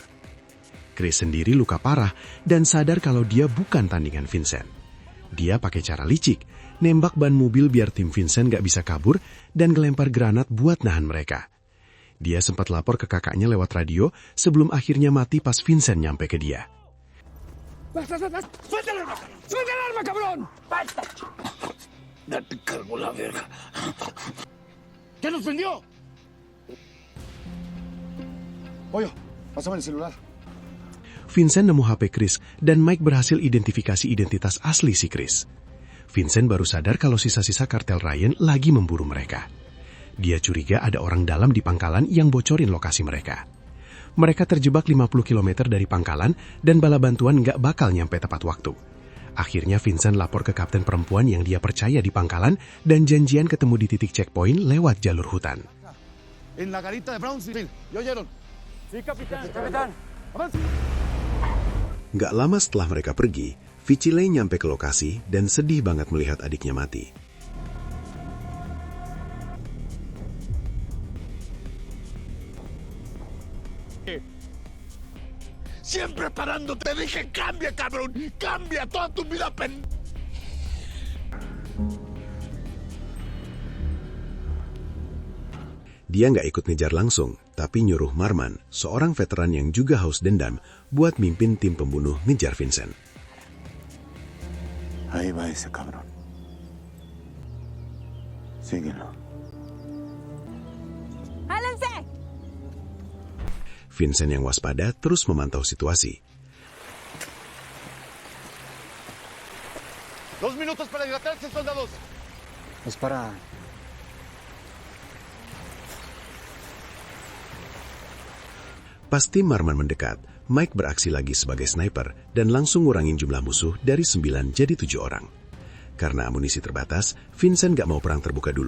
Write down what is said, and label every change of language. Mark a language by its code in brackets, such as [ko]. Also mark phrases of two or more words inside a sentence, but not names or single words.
[id] Chris sendiri luka parah dan sadar kalau dia bukan tandingan Vincent. Dia pakai cara licik, nembak ban mobil biar tim Vincent gak bisa kabur dan ngelempar granat buat nahan mereka. Dia sempat lapor ke kakaknya lewat radio sebelum akhirnya mati pas Vincent nyampe ke dia. [es] ¡Suelta el arma! ¡Suelta el arma, cabrón! ¡Basta! ¡Ya te cargo la verga! ¿Quién nos prendió? Pollo, pásame el celular. [id] Vincent nemu HP Chris dan Mike berhasil identifikasi identitas asli si Chris. Vincent baru sadar kalau sisa-sisa kartel Ryan lagi memburu mereka. Dia curiga ada orang dalam di pangkalan yang bocorin lokasi mereka. Mereka terjebak 50 km dari pangkalan dan bala bantuan nggak bakal nyampe tepat waktu. Akhirnya Vincent lapor ke kapten perempuan yang dia percaya di pangkalan dan janjian ketemu di titik checkpoint lewat jalur hutan. [es] En la garita de Brownsville. ¿Ya oyeron? Sí, capitán. Capitán. [id] Nggak lama setelah mereka pergi, Vicile nyampe ke lokasi dan sedih banget melihat adiknya mati. [es] Siempre parando, te dije cambia, cabrón. Cambia toda tu vida, [id] Dia nggak ikut ngejar langsung, tapi nyuruh Marman, seorang veteran yang juga haus dendam, buat mimpin tim pembunuh ngejar Vincent. [es] Ahí va ese cabrón. Síguelo. ¡Jálense! [id] Vincent yang waspada terus memantau situasi. [es] 2 minutos para hidratarse, soldados. Es para... [id] Pas tim Marman mendekat, Mike beraksi lagi sebagai sniper dan langsung ngurangin jumlah musuh dari 9 jadi 7 orang. Karena amunisi terbatas, Vincent gak mau perang terbuka dulu.